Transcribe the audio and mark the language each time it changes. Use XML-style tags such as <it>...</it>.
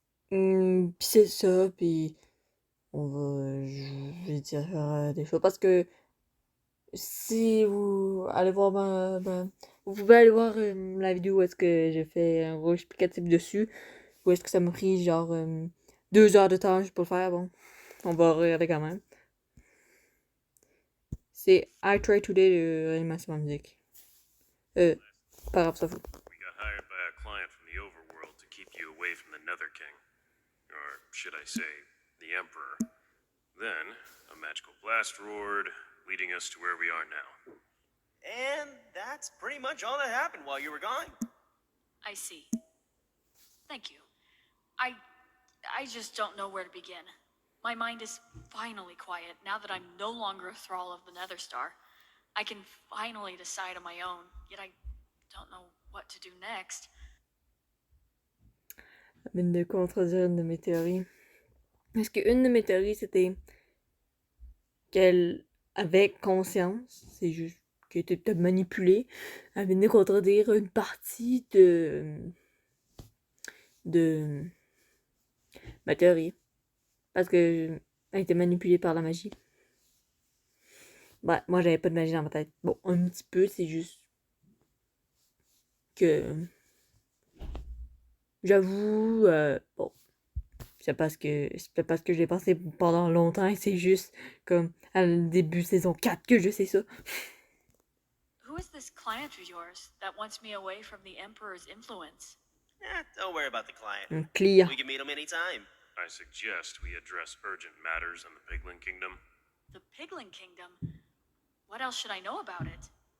<fr>Puis c'est ça, puis on va, je vais dire des choses parce que si vous allez voir vous pouvez aller voir la vidéo où est-ce que j'ai fait un gros explicatif dessus, où est-ce que ça m'a pris genre 2 heures de temps juste pour le faire. Bon, on va regarder quand même. C'est I Try Today de Réanimation Musique. Pas grave, ça fout.</fr> <en>We got hired by a client from the overworld to keep you away from the Nether King. Or should I say, the Emperor. Then, a magical blast roared, leading us to where we are now. And that's pretty much all that happened while you were gone. I see. Thank you. I just don't know where to begin. My mind is finally quiet now that I'm no longer a thrall of the Nether Star. I can finally decide on my own, yet I don't know what to do next.</en> <fr>Une de contredire une de mes théories. Parce qu'une de mes théories, c'était qu'elle avait conscience, c'est juste qu'elle était peut-être manipulée. Elle venait contredire une partie de ma théorie. Parce que elle était manipulée par la magie. Ouais, moi j'avais pas de magie dans ma tête. Bon, un petit peu, c'est juste que j'avoue, bon, c'est parce que je l'ai pensé pendant longtemps et c'est juste comme à le début saison 4 que je sais ça.</fr> <en>Who is this client of yours that wants me away from the Emperor's influence? Don't worry about the client.</en> <fr>Un client.</fr> <en>We can meet him anytime. I suggest we address urgent matters in the Piglin Kingdom. The Piglin Kingdom? What else should I know about it?</en>